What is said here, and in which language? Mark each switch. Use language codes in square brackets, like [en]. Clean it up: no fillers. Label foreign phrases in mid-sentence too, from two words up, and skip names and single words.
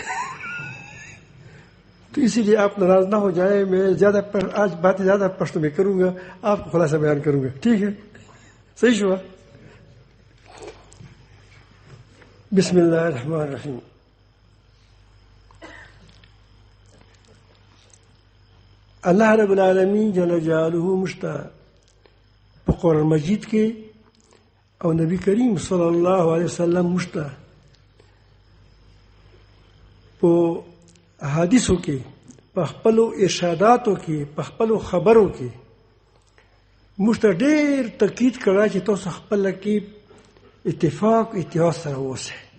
[ur] تو اسی لیے آپ ناراض نہ ہو جائیں، میں آج باتیں زیادہ پشتو میں کروں گا، آپ کو خلاصہ بیان کروں گا، ٹھیک ہے؟ [ps] صحیح شو. [ar] بسم اللہ الرحمن الرحیم. اللہ رب العالمین جل جلالہ [ps] مشتا په قرآن مجید کې او نبی کریم [ar] صلی الله علیه وسلم [ps] مشتا په حدیثو کې په خپلو ارشاداتو کې په خپلو خبرو کې مشتا ډېر تاکید کړی چې تاسو خپل کې اتفاق او اتحاد سره اوسئ.